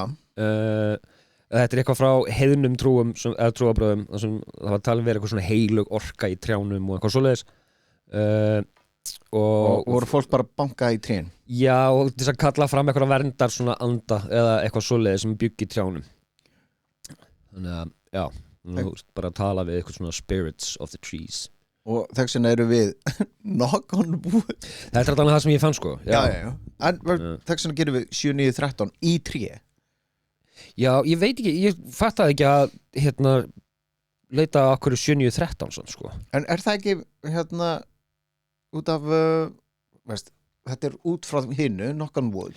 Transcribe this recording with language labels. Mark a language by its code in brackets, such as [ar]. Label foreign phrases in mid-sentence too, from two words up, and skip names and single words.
[is] Þetta er eitthvað frá heiðnum trúum eða trúabröðum þar sem það var talin verið eitthvað svona heilug orka í trjánum og eitthvað svoleiðis og voru fólk bara banka í trén Já, og þess að kalla fram eitthvað verndar svona anda eða eitthvað svoleiðis sem byggi í trjánum Þannig að, já nú bara að tala við eitthvað svona [en] spirits of the trees [is] og þess vegna eru við [en] Knock on Wood [is] Þetta er alveg það sem ég fann sko já. En þess vegna gerum við 7-9-13 í tré Já, ég veit ekki, ég fattaði ekki að hérna leita að okkur 7-9-13 svona sko en er það ekki hérna út af veist, þetta er út frá hinnu [en] Knock on Wood